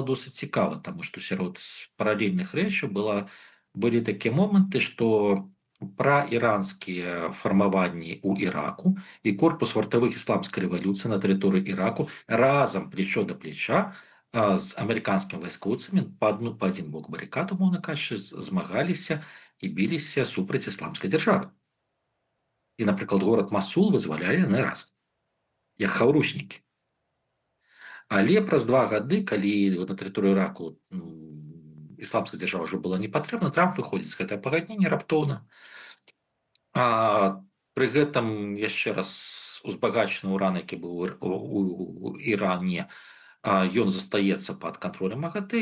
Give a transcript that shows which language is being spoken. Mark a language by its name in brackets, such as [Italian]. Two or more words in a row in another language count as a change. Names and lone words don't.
[Belarusian] досыць цікава, таму што сярод паралельных рэчаў былі такія моманты, што праіранскія фармаванні ў Іраку і корпус вартавых ісламскай рэвалюцыі на тэрыторыі Іраку разам плечо да плеча з амерыканскімі вайскоўцамі па адзін бок барыкад, умоўна кажучы, змагаліся і біліся супраць ісламскай дзяржавы. [Ukrainian] І, наприклад, [Belarusian] город Масул вызвалялі не раз, як хаўруснікі. Але праз 2 гады, калі на тэрыторыю Іраку ісламская дзяржава ўжо была не патрэбна, Трамп выходзіць з гэтага пагаднення раптоўна. Пры гэтым яшчэ раз узбагачаны ўран, які быў у Іране, ён застаецца пад кантролем МАГАТЭ.